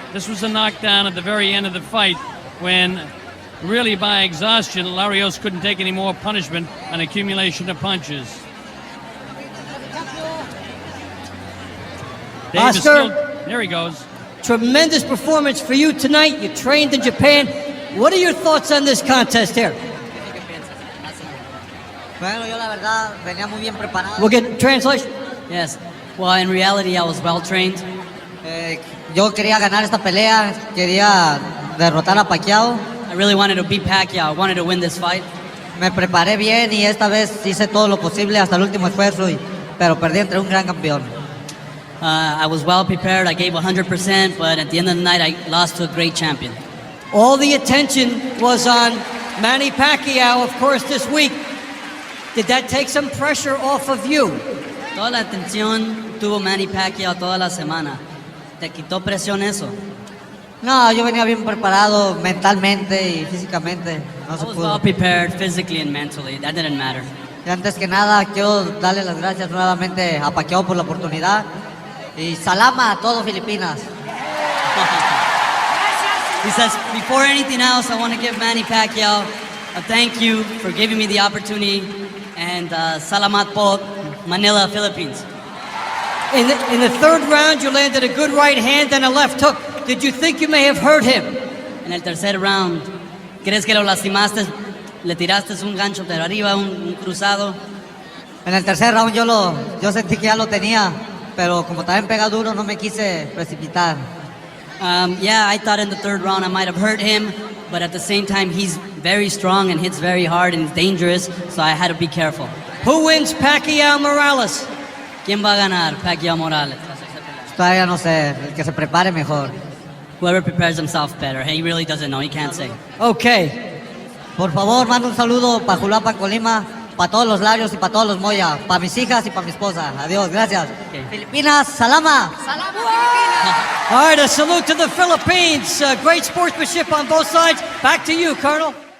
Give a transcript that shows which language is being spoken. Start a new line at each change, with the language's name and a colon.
English: This was a knockdown at the very end of the fight when, really by exhaustion, Larios couldn't take any more punishment, an accumulation of punches. Dave is Oscar? there he goes. Tremendous performance for you tonight. You trained in Japan. What are your thoughts on this contest here?
Spanish: Bueno, yo la verdad venía muy bien preparado.
English: We'll get translation. Yes. Well, in reality, I was well trained.
Spanish: Yo quería ganar esta pelea. Quería derrotar a Pacquiao.
English: I really wanted to beat Pacquiao. I wanted to win this fight.
Spanish: Me preparé bien y esta vez hice todo lo posible hasta el último esfuerzo, pero perdí entre un gran campeón.
English: I was well prepared. I gave 100%, but at the end of the night, I lost to a great champion. All the attention was on Manny Pacquiao, of course, this week. Did that take some pressure off of you?
Spanish: Toda la atención tuvo Manny Pacquiao toda la semana. ¿Te quitó presión eso? No, yo venía bien preparado mentalmente y físicamente. No se
English: I was
Spanish: pudo.
English: well prepared physically and mentally. That didn't matter.
Spanish: Y antes que nada, quiero darle las gracias nuevamente a Pacquiao por la oportunidad. Y salama a todo Filipinas.
English: He says, before anything else, I want to give Manny Pacquiao a thank you for giving me the opportunity. And
Filipino: salamat po,
English: Manila, Philippines. In the third round, you landed a good right hand and a left hook. Did you think you may have hurt him?
Spanish: En el tercer round, ¿crees que lo lastimaste? ¿Le tiraste un gancho de arriba, un cruzado? En el tercer round yo sentí que ya lo tenía, pero como también pega duro, no me quise precipitar.
English: Yeah, I thought in the third round I might have hurt him, but at the same time, he's very strong and hits very hard and is dangerous, so I had to be careful. Who wins, Pacquiao Morales?
Spanish: ¿Quién va a ganar? Pacquiao Morales. Todavía no sé, el que se prepare mejor.
English: Whoever prepares himself better. He really doesn't know, he can't say. Okay.
Spanish: Por favor, manda un saludo para Julapan, Colima, para todos los Larios y para todos los Moya, para mis hijas y para mi esposa. Adiós, gracias. Okay. Filipinas, salama.
Filipino: Salamat Pilipinas!
English: All right, a salute to the Philippines. Great sportsmanship on both sides. Back to you, Colonel.